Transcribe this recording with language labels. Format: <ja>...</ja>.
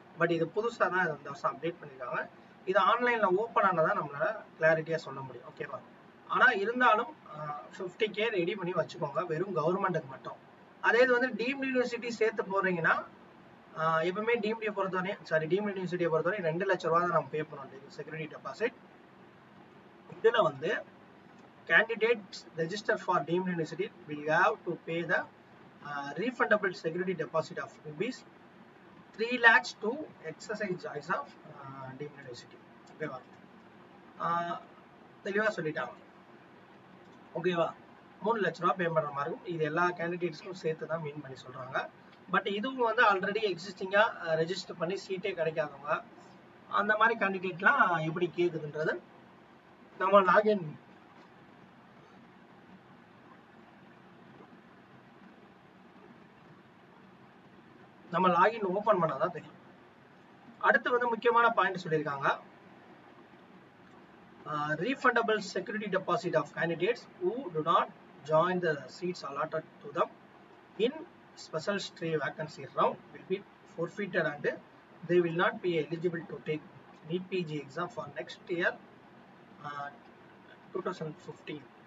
<ta>But இது புதுசா தான் இந்த வருஷம் அப்டேட் பண்ணிருக்காங்க. இது ஆன்லைன்ல ஓப்பன் ஆனதான் நம்மளால கிளாரிட்டியா சொல்ல முடியும். ஓகேவா? ஆனா இருந்தாலும் 50K ரெடி பண்ணி வச்சுக்கோங்க வெறும் கவர்மெண்ட்டுக்கு மட்டும். அதே இது வந்து டீம்டு யூனிவர்சிட்டி சேர்த்து போறீங்கன்னா எப்பவுமே டீம்டு யூனிவர்சிட்டியை பொறுத்தவரை 2 லட்சம் ரூபாய் தான் நம்ம பே பண்ணணும் செக்யூரிட்டி டெபாசிட். இதுல வந்து</ta> <en>Candidates register for deemed university will have to pay the refundable security deposit of rupees 3 lakhs to exercise choice of deemed university.</en> <ta>ஓகேவா? தெளிவா சொல்லிட்டாங்க. ஓகேவா? 3 லட்சம் ரூபாய் பே பண்ற மாதிரி இருக்கும். இது எல்லா கேண்டிடேட்ஸ்க்கும் சேர்த்து தான் மீன் பண்ணி சொல்றாங்க. பட் இதுவும் வந்து ஆல்ரெடி எக்ஸிஸ்டிங்கா ரெஜிஸ்டர் பண்ணி சீட்டே கிடைக்காதவங்க அந்த மாதிரி கேண்டிடேட்லாம் எப்படி கேக்குதுன்றது நம்ம லாகின் ஓபன் பண்ணாதான் தெரியும். அடுத்து வந்து முக்கியமான பாயிண்ட் சொல்லியிருக்காங்க.</ta> <en>Refundable security deposit of candidates who do not join the seats allotted to them in special stay vacancy round will be forfeited and they will not be eligible to take NEET PG exam for next year 2025.</en>